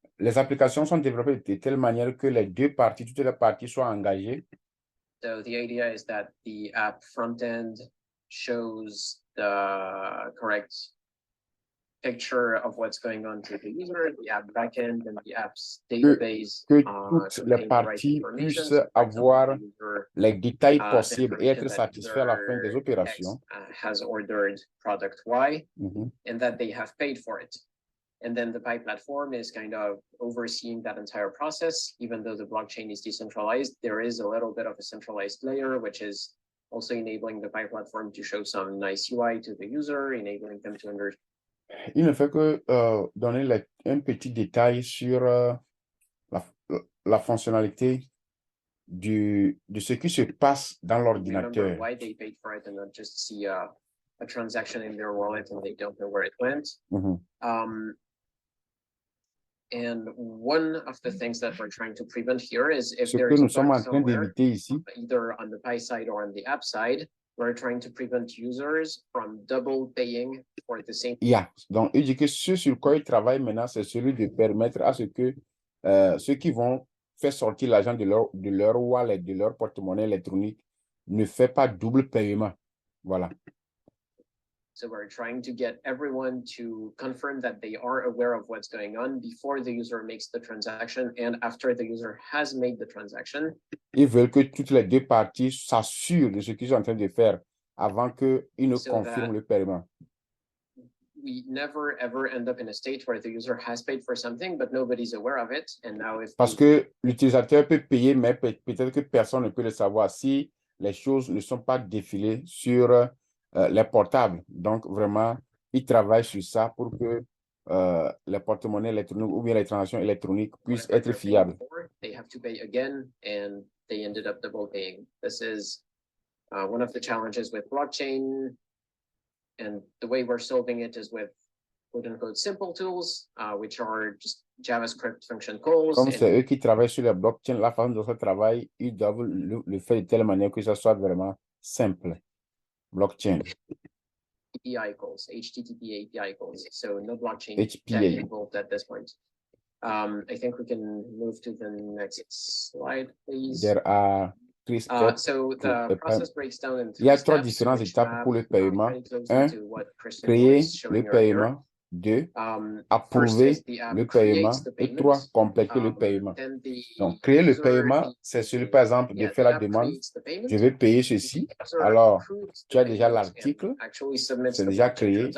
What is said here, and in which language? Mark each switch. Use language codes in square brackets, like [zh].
[fr] Les applications sont développées de telle manière que les deux parties, toutes les parties soient engagées. [en] So the idea is that the app front end shows the correct picture of what's going on to the user, the app backend, and the app's database. [fr] Que toutes les parties puissent avoir les détails possibles et être satisfaits à la fin des opérations. [en] Has ordered product Y, and that they have paid for it. And then the Pi platform is kind of overseeing that entire process. Even though the blockchain is decentralized, there is a little bit of a centralized layer, which is also enabling the Pi platform to show some nice UI to the user, enabling them to understand. [fr] Il ne fait que donner un petit détail sur la fonctionnalité de ce qui se passe dans l'ordinateur. [en] Why they paid for it and not just see a transaction in their wallet and they don't know where it went. And one of the things that we're trying to prevent here is if there is a bug somewhere, either on the Pi side or on the app side, we're trying to prevent users from double paying for the same. [fr] Donc, il dit que ce sur quoi il travaille maintenant, c'est celui de permettre à ce que ceux qui vont faire sortir l'argent de leur wallet, de leur porte-monnaie électronique, ne fait pas double paiement. Voilà. [en] So we're trying to get everyone to confirm that they are aware of what's going on before the user makes the transaction and after the user has made the transaction. [fr] Ils veulent que toutes les deux parties s'assurent de ce qu'ils sont en train de faire avant qu'ils ne confirment le paiement. [en] We never ever end up in a state where the user has paid for something but nobody's aware of it. And now if [fr] parce que l'utilisateur peut payer mais peut-être que personne ne peut le savoir si les choses ne sont pas défilées sur les portables. Donc, vraiment, ils travaillent sur ça pour que les porte-monnaies électroniques ou bien les transactions électroniques puissent être fiables. [en] They have to pay again, and they ended up double paying. This is one of the challenges with blockchain, and the way we're solving it is with quote-unquote simple tools, which are just JavaScript function calls. [fr] Comme c'est eux qui travaillent sur la blockchain, la façon dont ça travaille, ils doivent le faire de telle manière que ça soit vraiment simple. [en] Blockchain. API calls, HTTP API calls. So no blockchain HPA involved at this point. I think we can move to the next slide, please. There are three steps. So the process breaks down into [fr] Il y a trois différentes étapes pour le paiement. 1, créer le paiement. 2, approuver le paiement. Et 3, compléter le paiement. Donc, créer le paiement, c'est celui, par exemple, de faire la demande. Je vais payer ceci. Alors, tu as déjà l'article, c'est déjà créé.